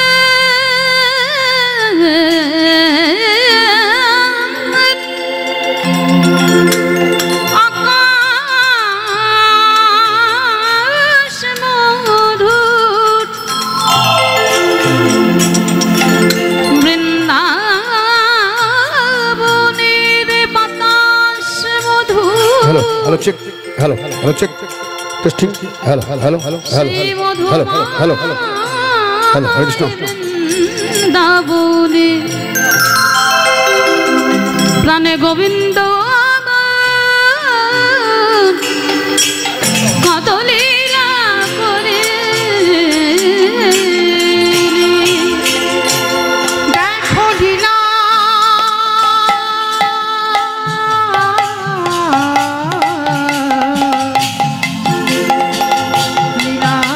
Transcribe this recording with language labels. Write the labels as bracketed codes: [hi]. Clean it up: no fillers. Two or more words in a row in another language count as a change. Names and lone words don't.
[bn] আকাশ মধুর বৃন্দাবনের বাতাস মধুর [en] hello hello check hello hello check testing hello hello hello hello hello hello hello hello [sa] Hare Krishna [bn] বৃন্দাবনে প্রাণে গোবিন্দ আমার কত লীলা করে দেখো লীলা লীলা